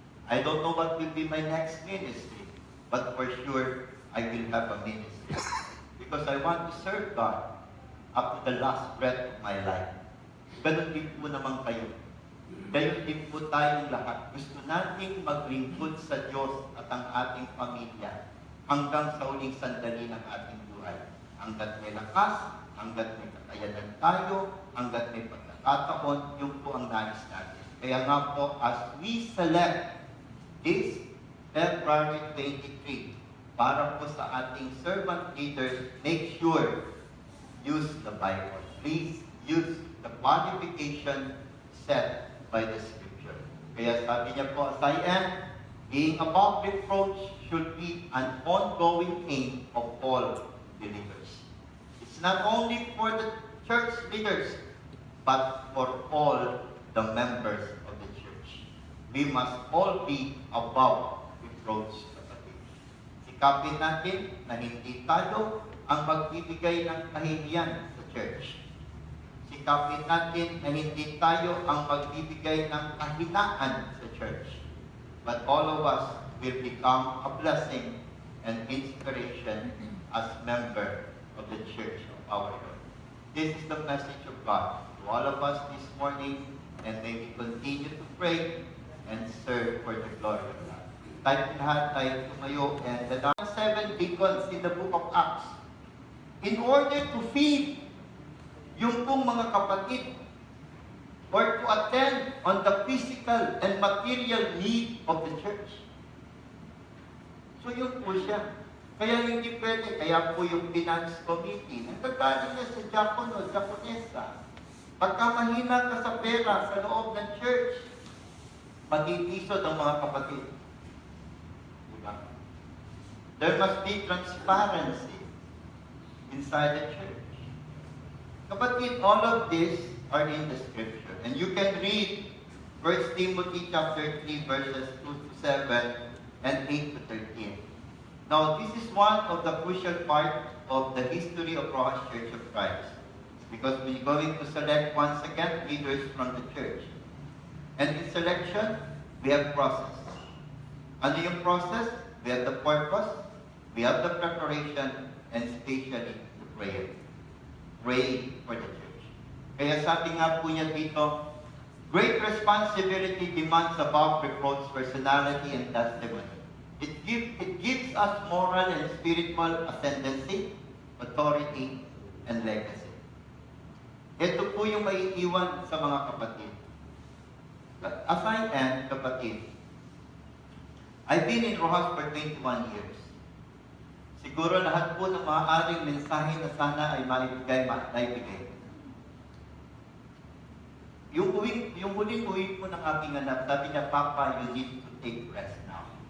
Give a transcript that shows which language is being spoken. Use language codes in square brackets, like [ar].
[en] I don't know what will be my next ministry, but for sure, I will have a ministry. Because I want to serve God up to the last breath of my life. [tl] Ganun din po naman kayo. Gayon din po tayong lahat. Gusto nating maglingkod sa Diyos at ang ating pamilya hanggang sa huling sandali ng ating buhay. Hanggat may lakas, hanggat may kakayanan tayo, hanggat may pagkakataon, yun po ang nais natin. Kaya nga po, [en] as we select this February 23, [tl] para po sa ating [en] servant leaders, make sure, use the Bible. Please use the qualification set by the Scripture. [tl] Kaya sabi niya po, [en] as I am, being above reproach should be an ongoing aim of all believers. It's not only for the church leaders, but for all the members of the church. We must all be above reproach. [tl] Sikapin natin na hindi tayo ang magbibigay ng kahihiyan sa church. Sikapin natin na hindi tayo ang magbibigay ng kahinaan sa church. [en] But all of us will become a blessing and inspiration as member of the church of our Lord. This is the message of God to all of us this morning, and may we continue to pray and serve for the glory of God. [tl] Tayo lahat tayo tumayo, [en] and the 7 deacons in the book of Acts, in order to feed [tl] yung pong mga kapatid [en] or to attend on the physical and material need of the church. [tl] So yun po siya. Kaya hindi pwede, kaya po yung finance committee, nagkagaling na sa Japono, Japonesa. Pagka mahina ka sa pera sa loob ng church, matitisod ang mga kapatid. Diba? [en] There must be transparency inside the church. Kapatid, all of this are in the Scripture. And you can read 1 Timothy chapter 3 verses 2 to 7 and 8 to 13. Now, this is one of the crucial part of the history of Rojas Church of Christ. Because we're going to select once again leaders from the church. And in selection, we have process. [tl] Ano yung process? [en] We have the purpose, we have the preparation, and especially the prayer. Pray for the church. [tl] Kaya sabi nga po niya dito, [en] great responsibility demands above reproach personality and testimony. It gives us moral and spiritual ascendancy, authority, and legacy. [tl] Ito po yung maiiwan sa mga kapatid. [en] As I am, kapatid, I've been in Rojas for 21 years. [tl] Siguro lahat po ng maaaring mensahe na sana ay maibigay. Yung huling uwi po ng aking anak, sabi niya, Papa, [en] you need to take rest now.